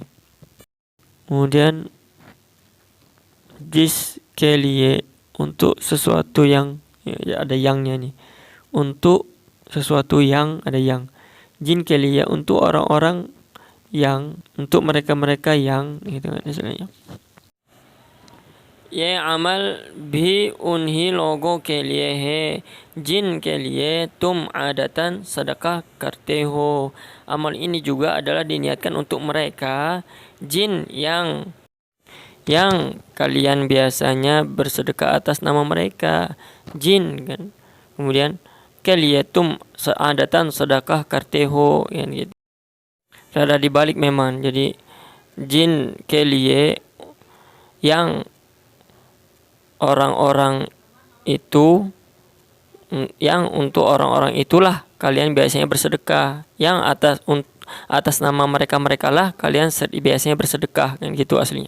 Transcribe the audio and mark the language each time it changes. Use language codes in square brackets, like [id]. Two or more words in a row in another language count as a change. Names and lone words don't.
[id] Kemudian [hi] जिस के लिए, [id] untuk sesuatu yang, ya ada yangnya nih, untuk sesuatu yang, ada yang. [hi] जिन के लिए, [id] untuk orang-orang yang, untuk mereka-mereka yang, gitu kan istilahnya. [hi] ये अमल भी उन्हीं लोगों के लिए है जिनके लिए तुम आदतन sedekah करते हो. [id] Amal ini juga adalah diniatkan untuk mereka jin yang kalian biasanya bersedekah atas nama mereka, jin kan. Kemudian kalian [hi] तुम आदतन sedekah करते हो, [id] ya gitu. Ada dibalik memang. Jadi jin kalian yang orang-orang itu, yang untuk orang-orang itulah kalian biasanya bersedekah, yang atas nama mereka lah kalian biasanya bersedekah, kan gitu aslinya.